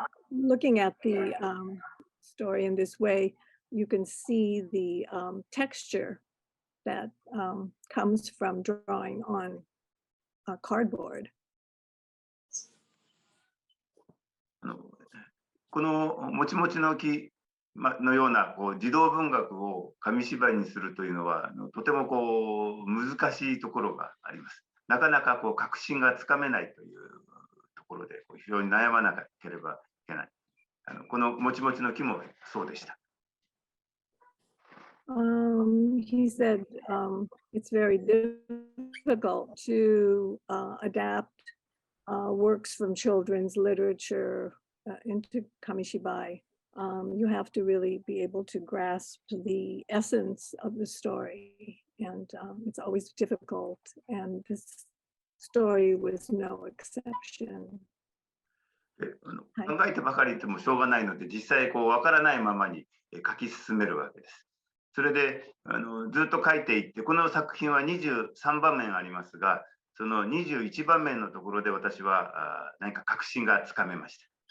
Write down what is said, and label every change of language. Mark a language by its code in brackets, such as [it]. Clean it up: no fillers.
[en] Looking at the story in this way, you can see the texture that comes from drawing on cardboard. [ja] このもちもちの木のような児童文学を紙芝居にするというのはとても難しいところがあります。なかなか確信がつかめないというところで非常に悩まなければいけない。このもちもちの木もそうでした。 [en] He said it's very difficult to adapt works from children's literature into Kamishibai. You have to really be able to grasp the essence of the story, and it's always difficult, and this story was no exception. [ja] 考えてばかりいてもしょうがないので、実際わからないままに書き進めるわけです。それでずっと書いていって、この作品は23番面ありますが、その21番目のところで私は何か確信がつかめました。